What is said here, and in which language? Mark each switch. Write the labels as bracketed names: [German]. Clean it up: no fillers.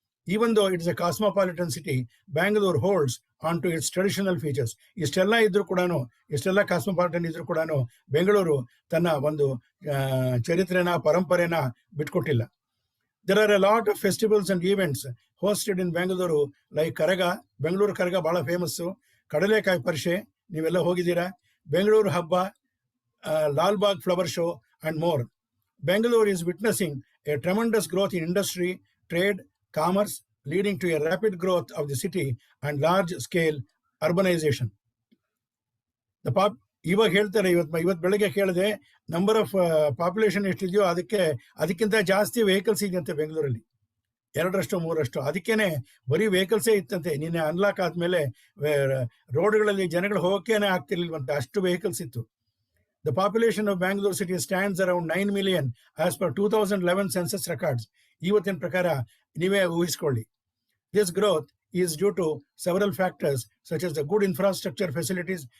[English] Even though it is a cosmopolitan city, Bangalore holds on to its traditional features. [Kannada] ಇಷ್ಟೆಲ್ಲ ಇದ್ರೂ ಕೂಡ, ಇಷ್ಟೆಲ್ಲ cosmopolitan ಇದ್ರೂ ಕೂಡ ಬೆಂಗಳೂರು ತನ್ನ ಒಂದು ಚರಿತ್ರೆನ, ಪರಂಪರೆನ ಬಿಟ್ಕೊಟ್ಟಿಲ್ಲ. [English] There are a lot of festivals and events hosted in Bangalore, like Karaga. [Kannada] Bengaluru Karaga ಬಹಳ ಫೇಮಸ್ಸು. ಕಡಲೆಕಾಯಿ ಪರಿಷೆ ನೀವೆಲ್ಲ ಹೋಗಿದ್ದೀರಾ. ಬೆಂಗಳೂರು ಹಬ್ಬ, Lalbagh flower show and more. [English] Bangalore is witnessing a tremendous growth in industry, trade, commerce, leading to a rapid growth of the city and large-scale urbanization. [Kannada] ಇವಾಗ ಹೇಳ್ತಾರೆ, ಇವತ್ತು ಬೆಳಗ್ಗೆ ಕೇಳಿದೆ, ನಂಬರ್ ಆಫ್ ಪಾಪ್ಯುಲೇಷನ್ ಎಷ್ಟಿದೆಯೋ ಅದಕ್ಕಿಂತ ಜಾಸ್ತಿ ವೆಹಿಕಲ್ಸ್ ಇದೆಯಂತೆ ಬೆಂಗಳೂರಲ್ಲಿ, 2ರಷ್ಟು 3ರಷ್ಟು. ಅದಕ್ಕೇನೆ ಬರೀ ವೆಹಿಕಲ್ಸೇ ಇತ್ತಂತೆ. ನಿನ್ನೆ ಅನ್ಲಾಕ್ ಆದ್ಮೇಲೆ ರೋಡ್ಗಳಲ್ಲಿ ಜನಗಳು ಹೋಗೋಕ್ಕೇನೆ ಆಗ್ತಿರ್ಲಿಲ್ವಂತೆ, ಅಷ್ಟು ವೆಹಿಕಲ್ಸ್ ಇತ್ತು. [English] The population of Bangalore city stands around 9 million as per 2011 census records. [Kannada] ಇವತ್ತಿನ ಪ್ರಕಾರ ನೀವೇ ಊಹಿಸ್ಕೊಳ್ಳಿ. [English] This growth is due to several factors such as the good infrastructure facilities.